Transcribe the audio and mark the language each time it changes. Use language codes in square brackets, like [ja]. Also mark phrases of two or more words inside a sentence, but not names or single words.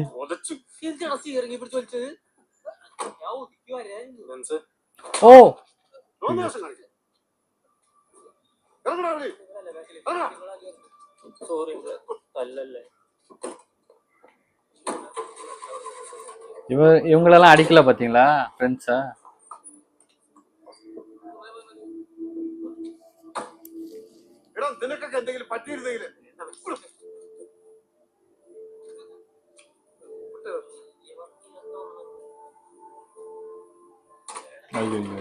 [ml] ഇറങ്ങി പിടിച്ചു വലിച്ചത്. ഞാൻ ഒതുക്കി വരാ ഓ സോറി അല്ലല്ലേ. [ta] இவங்களெல்லாம் அடிக்கல பாத்தீங்களா ஃப்ரெண்ட்ஸா? [ml] എടാ നിനക്കൊക്കെ എന്തെങ്കിലും പറ്റിയിരുന്നെങ്കിൽ അയ്യോ